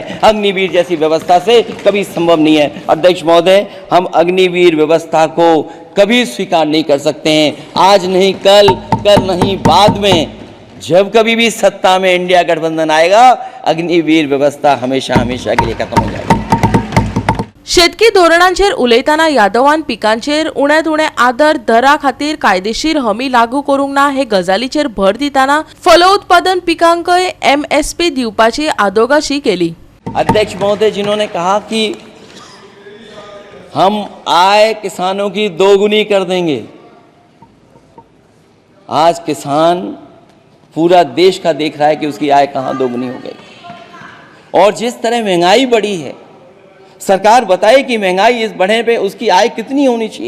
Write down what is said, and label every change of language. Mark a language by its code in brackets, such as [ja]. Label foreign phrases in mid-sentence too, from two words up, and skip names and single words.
[hi] अग्निवीर जैसी व्यवस्था से कभी संभव नहीं है. अध्यक्ष महोदय, हम अग्निवीर व्यवस्था को कभी स्वीकार नहीं कर सकते हैं. आज नहीं कल, कल नहीं बाद में, जब कभी भी सत्ता में इंडिया गठबंधन आएगा, अग्निवीर व्यवस्था हमेशा हमेशा के लिए खत्म हो जाएगी. [kok] शेतकी धोरणांचेर उलयतना यादवान पिकांचेर उण्यांत उणें आदर दरा खातीर कायदेशीर हमी लागू करूंक ना हे गजालीचेर भर दितना फलोत्पादन पिकांकय MSP दिवपाची आदोगाशी केली. [hi] अध्यक्ष महोदय, जिन्होंने कहा कि हम आय किसानों की दोगुनी कर देंगे, आज किसान पूरा देश का देख रहा है कि उसकी आय कहाँ दोगुनी हो गई. और जिस तरह महंगाई बढ़ी है, सरकार बताए कि महंगाई इस बढ़ने पे उसकी आय कितनी होनी चाहिए.